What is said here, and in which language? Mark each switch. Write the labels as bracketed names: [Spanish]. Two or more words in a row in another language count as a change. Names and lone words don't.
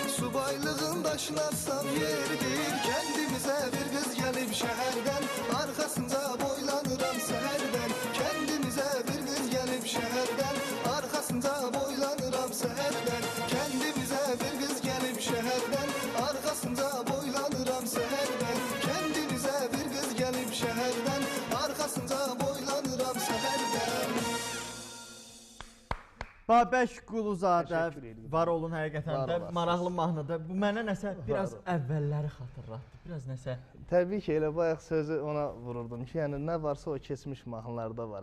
[Azerbaijani] Subaylığın daşına atsam yerdir. [Turkish] Kendimize bir kız gelip şehirden, arkasında boylanıram seherden. Kendimize bir kız gelip şehirden, arkasında boylanıram seherden. Kendimize bir kız gelip şehirden, arkasında boylanıram seherden. Kendimize bir kız gelip şehirden, arkasında boylanıram seherden. [Azerbaijani] Babək Quluzadə var olun həqiqətən də maraqlı mahnıdır. Bu mənə nəsə biraz əvvəlləri xatırlatdı. Biraz nəsə. Təbii ki, elə bayaq sözü ona vururdum ki, yəni nə varsa o keçmiş mahnılarda var.